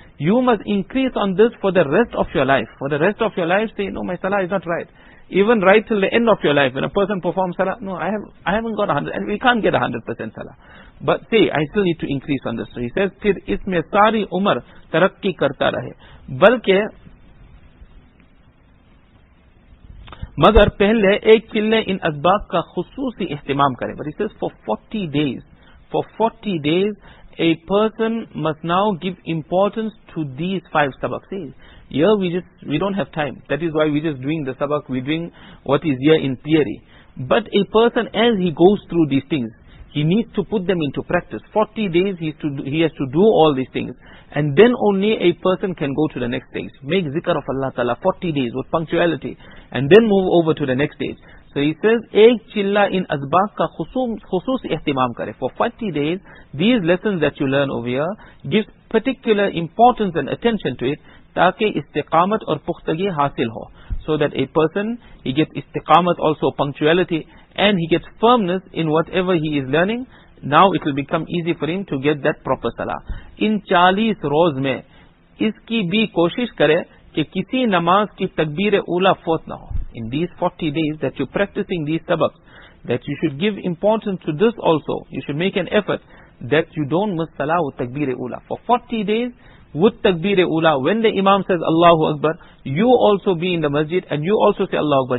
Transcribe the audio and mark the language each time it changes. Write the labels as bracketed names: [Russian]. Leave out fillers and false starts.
[English] You must increase on this for the rest of your life. For the rest of your life, say, no, my salah is not right. Even right till the end of your life, when a person performs salah, no, I haven't got 100, and we can't get 100% salah. But say, I still need to increase on this. So he says, [Hindi] फिर इसमें सारी उम्र तरक्की करता रहे. बल्कि मगर पहले एक चिल्ले इन असबाब का खुसूसी इस्तेमाल करें. [English] But he says for 40 days, a person must now give importance to these 5 sabaqs. See, here we don't have time. That is why we're just doing the sabaq, we're doing what is here in theory. But a person, as he goes through these things, he needs to put them into practice. 40 days he has to do all these things. And then only a person can go to the next stage. Make zikr of Allah Ta'ala 40 days with punctuality. And then move over to the next stage. So he says, [Hindi] ek chilla in asbaq ka khusus ihtimam kare. [English] For 40 days, these lessons that you learn over here, give particular importance and attention to it, [Hindi] taaki istiqamat or pukhtagi hasil ho. [English] So that a person, he gets istiqamat, also punctuality, and he gets firmness in whatever he is learning. Now it will become easy for him to get that proper salah. [Hindi] In 40 roz mein, iski bhi koshish kare कि किसी नमाज की तकबीर ऊला फौत ना हो. [English] In these 40 days that you're practicing these sabaqs, that you should give importance to this also. You should make an effort that you don't miss salah with takbir ula. For 40 days with takbir ula, when the imam says Allahu Akbar, you also be in the masjid and you also say Allahu Akbar.